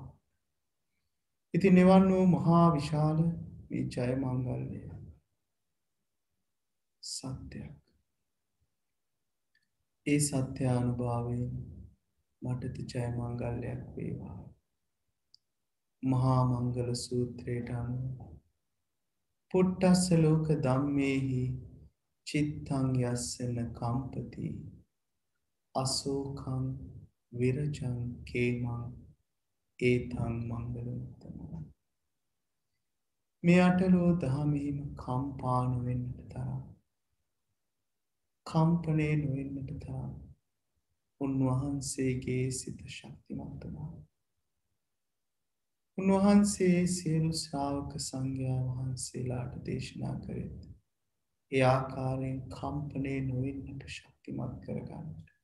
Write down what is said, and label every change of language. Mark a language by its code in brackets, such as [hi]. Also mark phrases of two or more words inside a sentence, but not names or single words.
[si] ඉතින් නිවන් වූ මහා විශාල මේ ජය මංගල්‍යය සත්‍යයක්. ඒ සත්‍යානුභාවයෙන් මටද ජය මංගල්‍යයක් වේවා. මහා මංගල සූත්‍රයට අනුව [pi] පුට්ටස්ස ලෝක ධම්මේහි චිත්තං යස්සන කම්පති අසෝකං විරජං කේමං ඒතං මංගලමුත්තමං. [si] මේ අටලෝ දහමෙහිම කම්පා නොවෙන්නට තරම්, කම්පනය නොවෙන්නට තරම් උන්වහන්සේගේ සිත ශක්තිමත් වුණා. උන්වහන්සේ සියලු ශ්‍රාවක සංඝයා වහන්සේලාට දේශනා කළේත් ඒ ආකාරයෙන් කම්පනය නොවෙන්නට ශක්තිමත් කරගන්නට.